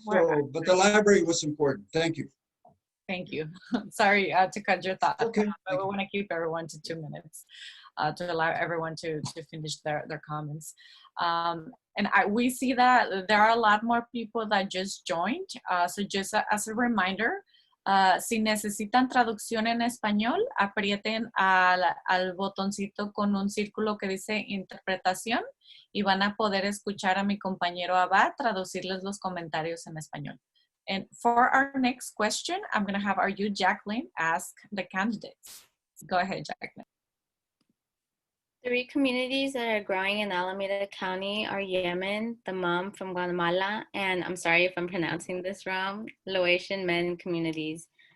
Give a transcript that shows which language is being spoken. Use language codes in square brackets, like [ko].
[en] So, but the library was important. Thank you. Thank you. Sorry to cut your thought. Okay. But we want to keep everyone to 2 minutes to allow everyone to finish their comments. And we see that there are a lot more people that just joined. So just as a reminder, [es] si necesitan traducción en español, aprieten al botoncito con un círculo que dice interpretación y van a poder escuchar a mi compañero Abad traducirles los comentarios en español. [en] And for our next question, I'm going to have you, Jacqueline, ask the candidates. Go ahead, Jacqueline. 3 communities that are growing in Alameda County are Yemen, the mom from Guatemala, and I'm sorry if I'm pronouncing this wrong, Laotian men communities.